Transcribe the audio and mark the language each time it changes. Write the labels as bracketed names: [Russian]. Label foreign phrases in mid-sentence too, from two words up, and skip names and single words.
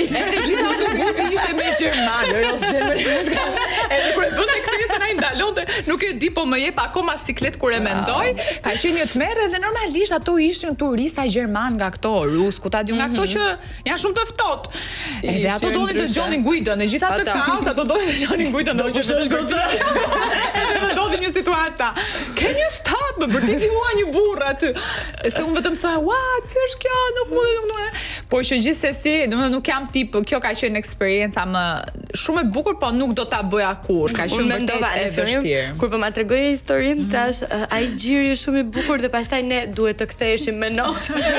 [Albanian] Edhe gjithë autobusi ishte me gjerman, jo edhe kur e bënte kthesën ai ndalonte, nuk e di po më jep akoma siklet kur e mendoj. Ka qenë një tmerr dhe normalisht ato ishin turista gjerman nga këto, rus, ku ta di nga këto që janë shumë të ftohtë. Edhe ato donin të dëgjonin Guidon, e gjithë ato kaos, ato donin të dëgjonin Guidon, do që është goxha. Edhe ndodhi një situatë. [English] Can you stop? [Albanian] Më vërtet mua një burr aty. Se unë vetëm tha, "What? Si është kjo? Nuk mund." Po që gjithsesi, domethënë nuk jam tip, kjo ka qenë eksperjenca më shumë e bukur, po nuk do ta bëja kurrë. Ka qenë vërtet e vështirë. Kur po ma tregoje historinë, tash ai gjiri është shumë i bukur dhe pastaj ne duhet të ktheheshim me notë.